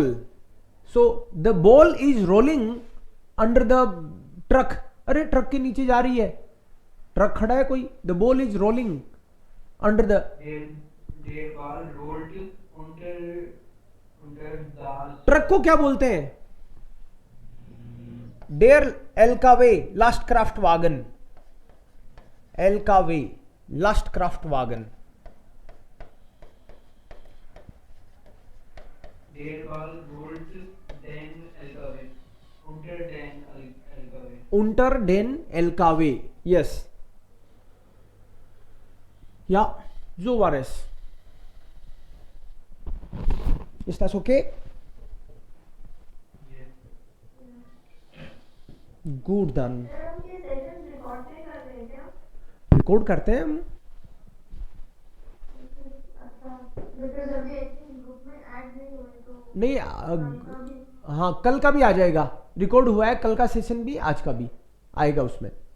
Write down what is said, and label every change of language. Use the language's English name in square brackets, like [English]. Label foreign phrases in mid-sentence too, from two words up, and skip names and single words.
[English] so the ball is rolling under the truck, [Hindi] अरे ट्रक के नीचे जा रही है, ट्रक खड़ा है कोई, [English] the ball is rolling under the, [Hindi] ट्रक को क्या बोलते हैं? [German] der LKW Lastkraftwagen, LKW Lastkraftwagen, unter den LKW, yes, ja, so war es. Ist das okay? Gut dann. [Hindi] रिकॉर्ड करते हैं हम, नहीं हाँ कल का भी आ जाएगा, रिकॉर्ड हुआ है कल का सेशन भी, आज का भी आएगा उसमें।